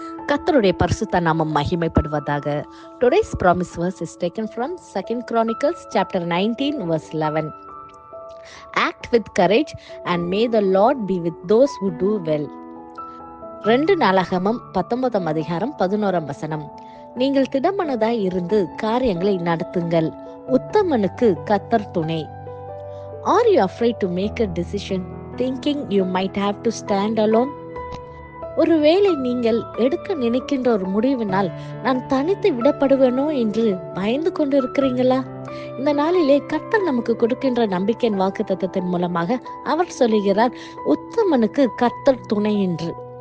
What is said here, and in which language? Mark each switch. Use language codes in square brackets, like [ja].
[ta] கர்த்தருடைய பரிசுத்த நாமம் மகிமைப்படுவதாக. [en] Today's promise verse is taken from 2 Chronicles chapter 19 verse 11. Act with courage and may the Lord be with those who do well. [ta] 2 நாளாகமம் 19 அதிகாரம் 11 வசனம். நீங்கள் திடமனதாய் இருந்து காரியங்களை நடத்துங்கள், உத்தமனுக்கு கர்த்தர் துணை. [en] Are you afraid to make a decision thinking you might have to stand alone? [ta] ஒருவேளை நீங்கள் எடுக்க நினைக்கின்ற ஒரு முடிவினால் நான் தனித்து விடப்படுவேனோ என்று பயந்து கொண்டு இருக்கிறீங்களா? இந்த நாளிலே கர்த்தர் நமக்கு கொடுக்கின்ற நம்பிக்கையின் வாக்குத்தத்தத்தின் மூலமாக அவர் சொல்லுகிறார், உத்தமனுக்கு கர்த்தர் துணை என்று.